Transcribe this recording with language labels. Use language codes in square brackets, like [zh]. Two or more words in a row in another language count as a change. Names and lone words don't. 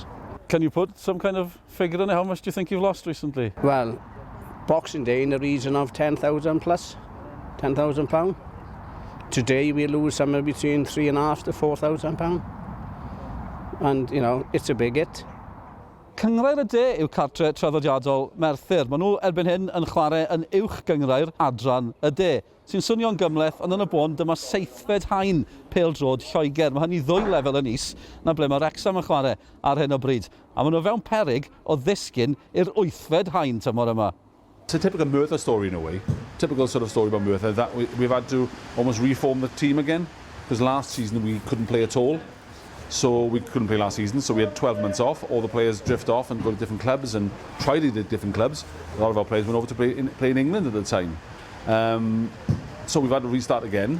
[en] Can you put some kind of figure on it? How much do you think you've lost recently? Well, Boxing Day in the region of 10,000 plus, £10,000. Today we lose somewhere between £3,500 to £4,000. And, you know, it's a big hit. [cy] Cyngrair y De yw cartre traddodiadol Merthyr. Maen nhw erbyn hyn yn chwarae yn uwch gyngrair adran y De, sy'n swnio'n gymleth, ond yn y bôn dyma 7fed haen Pel-droed Lloegr. Mae hynny ddwy lefel yn is na ble mae Wrecsam yn chwarae ar hyn o bryd. A maen nhw fewn peryg o ddisgyn i'r 8fed haen tymor yma. [en] It's a typical Merthyr story in a way. Typical sort of story about Merthyr that we've had to almost reform the team again because last season we couldn't play at all. So we couldn't play last season, so we had 12 months off. All the players drift off and go to different clubs and try to do different clubs. A lot of our players went over to play in England at the time. So we've had to restart again.